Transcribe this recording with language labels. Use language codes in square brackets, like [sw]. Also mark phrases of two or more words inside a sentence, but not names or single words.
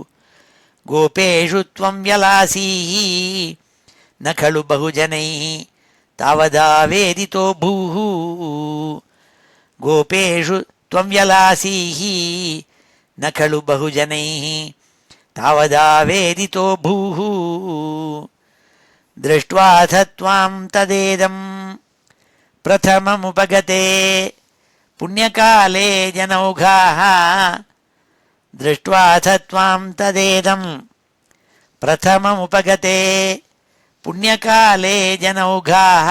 [sa] गोपेषु त्वं व्यलासीः न खलु बहुजनैः तावदावेदितो भूः. गोपेषु त्वं व्यलासीः न खलु बहुजनैः तावदावेदितो भूः. दृष्ट्वाथ त्वां तदेदं प्रथममुपगते पुण्यकाले जनौघाः. दृष्ट्वाथ त्वां तदेदं प्रथममुपगते पुण्यकाले जनौघाः.